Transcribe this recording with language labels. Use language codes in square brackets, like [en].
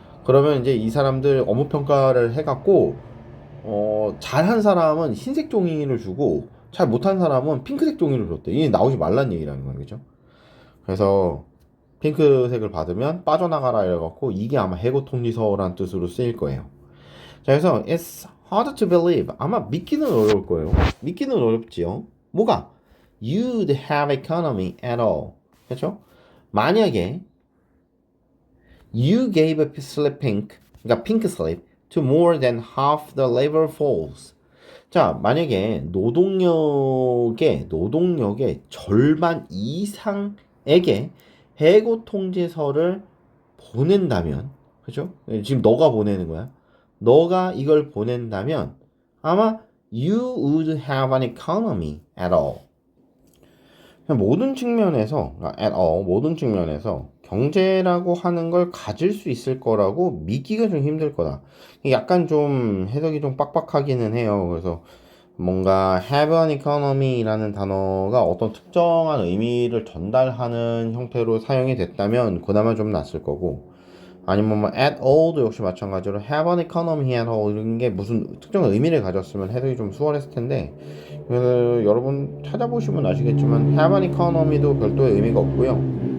[ko] 그러면 이제 이 사람들 업무 평가를 해갖고 잘한 사람은 흰색 종이를 주고 잘 못한 사람은 핑크색 종이를 줬대. 이게 나오지 말란 얘기라는 거죠. 그죠? 그래서 핑크색을 받으면 빠져나가라 이래갖고 이게 아마 해고 통지서란 뜻으로 쓰일 거예요. [en] 자, 그래서 it's hard to believe. [ko] 아마 믿기는 어려울 거예요. 믿기는 어렵지요. 뭐가? [en] You'd have economy at all. [ko] 그렇죠? 만약에 [en] you gave a slip pink, 그러니까 pink slip to more than half the labor force. [ko] 자, 만약에 노동력의 절반 이상에게 해고 통지서를 보낸다면, 그죠? 지금 너가 보내는 거야. 너가 이걸 보낸다면 아마 [en] you would have an economy at all. [ko] 모든 측면에서 at all 모든 측면에서 경제라고 하는 걸 가질 수 있을 거라고 믿기가 좀 힘들 거다. 약간 좀 해석이 좀 빡빡하기는 해요. 그래서 뭔가 have an economy라는 단어가 어떤 특정한 의미를 전달하는 형태로 사용이 됐다면 그나마 좀 낫을 거고 아니면 뭐 at all도 역시 마찬가지로 [en] have an economy at all [ko] 이런 게 무슨 특정 의미를 가졌으면 해석이 좀 수월했을 텐데 그래서 여러분 찾아보시면 아시겠지만 have an economy도 별도의 의미가 없고요.